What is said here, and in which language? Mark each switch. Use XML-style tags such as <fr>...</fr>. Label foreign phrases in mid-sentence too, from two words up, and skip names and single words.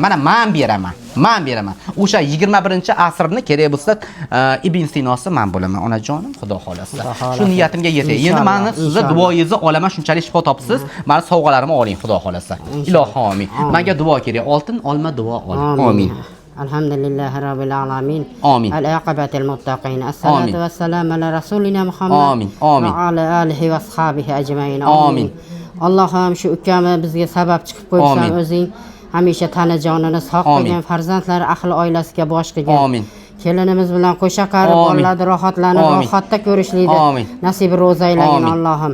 <uz>Mana men beraman. Men beraman. O'sha 21-asrni kerak bo'lsa Ibn Sinosi men bo'laman, onajonim, xudo xolasa. Shu niyatimga yetay. Endi meni sizni duoyingizni olaman, shunchalik shifo topsiz. Meni sovg'alarimni oling, xudo xolasa. Ilohim amin. Menga duo kerak. Oltin olma duo ol. Amin.</uz> <ar>الحمد لله رب العالمين.</ar> <uz>Amin.</uz> <ar>العاقبة للمتقين. الصلاة والسلام على رسولنا محمد.</ar> <uz>Amin. Amin.</uz> <ar>وعلى آله وأصحابه أجمعين.</ar> <uz>Amin. Allohim shu ukami bizga sabab chiqib qo'ysan, o'zing hamisha tanajonini sog' qilgin, farzandlari ahli oilasiga bosh qilgin. Amin. Kelinimiz bilan qo'sha qarib bolalarni rohatlanib, rohatda ko'rishlikni nasib ro'zaylagin Allohim.</uz>